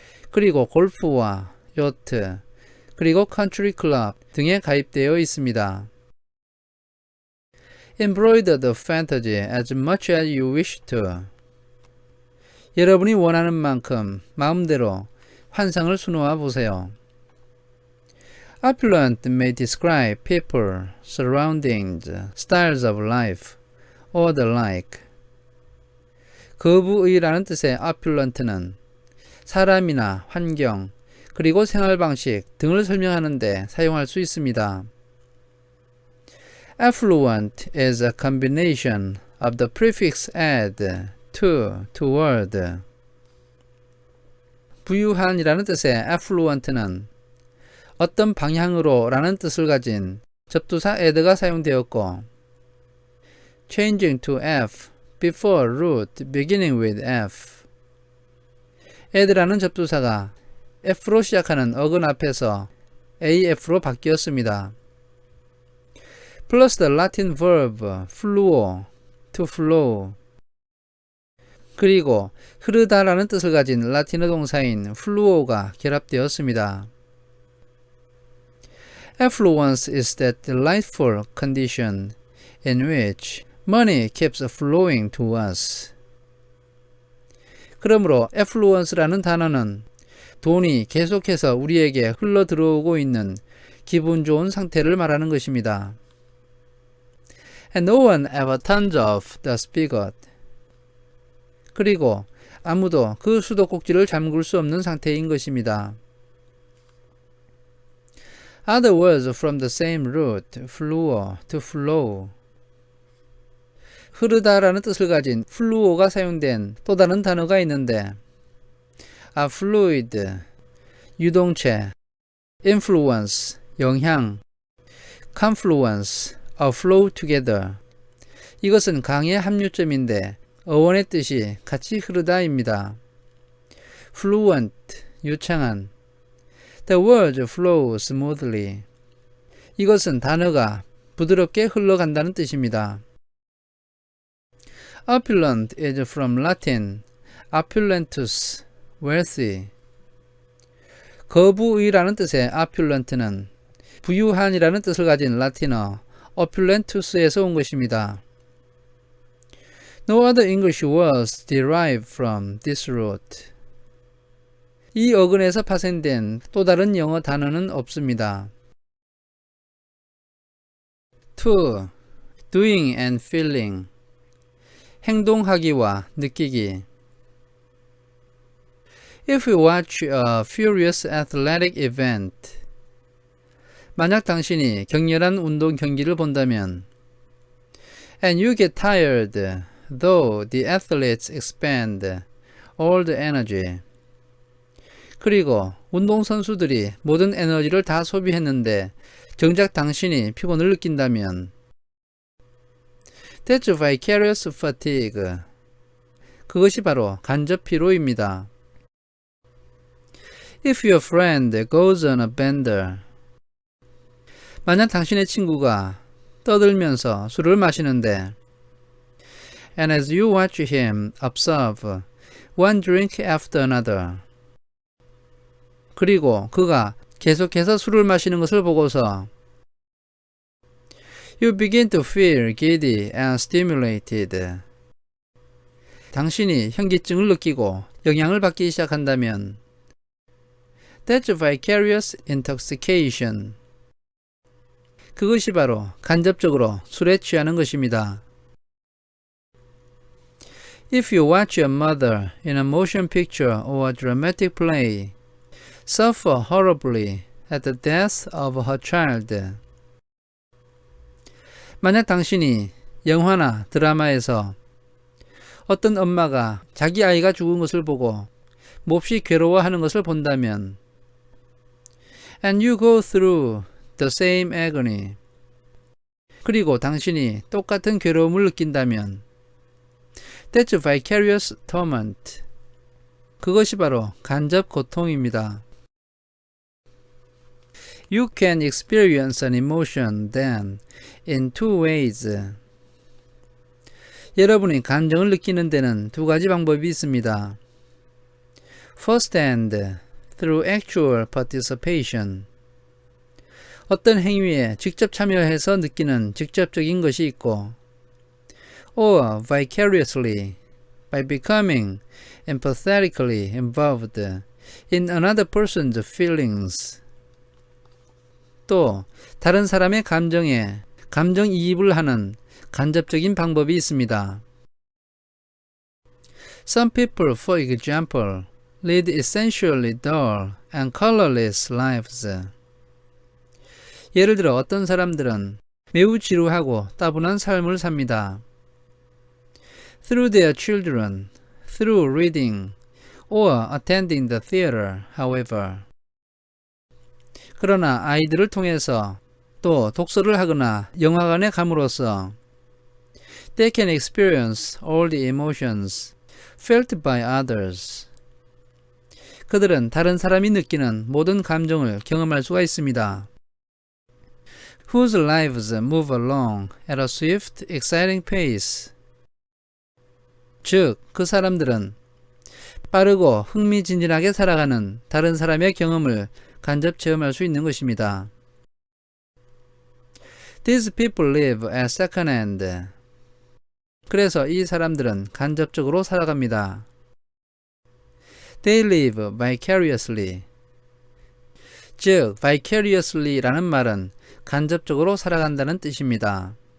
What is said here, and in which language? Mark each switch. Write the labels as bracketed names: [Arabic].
[Korean] 그리고 골프와 요트, 그리고 컨트리 클럽 등에 가입되어 있습니다. [English] Embroider the fantasy as much as you wish to. [Korean] 여러분이 원하는 만큼 마음대로 환상을 수놓아 보세요. [English] Opulent may describe people, surroundings, styles of life, or the like. [Korean] 거부의라는 뜻의 opulent는 사람이나 환경, 그리고 생활 방식 등을 설명하는 데 사용할 수 있습니다. [English] Affluent is a combination of the prefix ad, to, toward. [Korean] 부유한이라는 뜻의 affluent는 어떤 방향으로 라는 뜻을 가진 접두사 ad가 사용되었고 [English] changing to F before root beginning with F. [Korean] ad라는 접두사가 F로 시작하는 어근 앞에서 AF로 바뀌었습니다. [English] Plus the Latin verb fluo, to flow. [Korean] 그리고 흐르다라는 뜻을 가진 라틴어 동사인 fluo가 결합되었습니다. [English] Affluence is that delightful condition in which money keeps flowing to us. [Korean] 그러므로 affluence라는 단어는 돈이 계속해서 우리에게 흘러 들어오고 있는 기분 좋은 상태를 말하는 것입니다. [English] And no one ever turns off the spigot. [Korean] 그리고 아무도 그 수도꼭지를 잠글 수 없는 상태인 것입니다. [English] Other words from the same root, fluo, to flow. [Korean] 흐르다라는 뜻을 가진 fluo가 사용된 또 다른 단어가 있는데 a fluid, 유동체, influence, 영향, confluence, [English] a flow together. [Korean] 이것은 강의 합류점인데 어원의 뜻이 같이 흐르다입니다. fluent, 유창한. [English] The words flow smoothly. [Korean] 이것은 단어가 부드럽게 흘러간다는 뜻입니다. [English] Opulent is from Latin opulentus, wealthy. [Korean] 거부의라는 뜻의 opulent는 부유한이라는 뜻을 가진 라틴어 opulentus에서 온 것입니다. [English] No other English words derive from this root. [Korean] 이 어근에서 파생된 또 다른 영어 단어는 없습니다. [English] 2. Doing and feeling. [Korean] 행동하기와 느끼기. [English] If you watch a furious athletic event, [Korean] 만약 당신이 격렬한 운동 경기를 본다면, [English] and you get tired, though the athletes expend all the energy. [Korean] 그리고 운동선수들이 모든 에너지를 다 소비했는데 정작 당신이 피곤을 느낀다면, [English] that's vicarious fatigue. [Korean] 그것이 바로 간접 피로입니다. [English] If your friend goes on a bender, [Korean] 만약 당신의 친구가 떠들면서 술을 마시는데, [English] and as you watch him observe one drink after another, [Korean] 그리고 그가 계속해서 술을 마시는 것을 보고서 [English] you begin to feel giddy and stimulated. [Korean] 당신이 현기증을 느끼고 영향을 받기 시작한다면 [English] that's vicarious intoxication. [Korean] 그것이 바로 간접적으로 술에 취하는 것입니다. [English] If you watch your mother in a motion picture or a dramatic play suffer horribly at the death of her child, [Korean] 만약 당신이 영화나 드라마에서 어떤 엄마가 자기 아이가 죽은 것을 보고 몹시 괴로워하는 것을 본다면, [English] and you go through the same agony, [Korean] 그리고 당신이 똑같은 괴로움을 느낀다면 [English] that's vicarious torment. [Korean] 그것이 바로 간접 고통입니다. [English] You can experience an emotion then in two ways. [Korean] 여러분이 감정을 느끼는 데는 두 가지 방법이 있습니다. [English] First hand, through actual participation. [Korean] 어떤 행위에 직접 참여해서 느끼는 직접적인 것이 있고, [English] or vicariously, by becoming empathetically involved in another person's feelings. [Korean] 또 다른 사람의 감정에 감정이입을 하는 간접적인 방법이 있습니다. [English] Some people, for example, lead essentially dull and colorless lives. [Korean] 예를 들어 어떤 사람들은 매우 지루하고 따분한 삶을 삽니다. [English] Through their children, through reading, or attending the theater, however. [Korean] 그러나 아이들을 통해서 또 독서를 하거나 영화관에 감으로써 [English] they can experience all the emotions felt by others. [Korean] 그들은 다른 사람이 느끼는 모든 감정을 경험할 수가 있습니다. [English] Whose lives move along at a swift, exciting pace. [Korean] 즉, 그 사람들은 빠르고 흥미진진하게 살아가는 다른 사람의 경험을 간접 체험할 수 있는 것입니다. [English] These people live at second hand. [Korean] 그래서 이 사람들은 간접적으로 살아갑니다. [English] They live vicariously. [Korean] 즉, vicariously라는 말은 간접적으로 살아간다는 뜻입니다.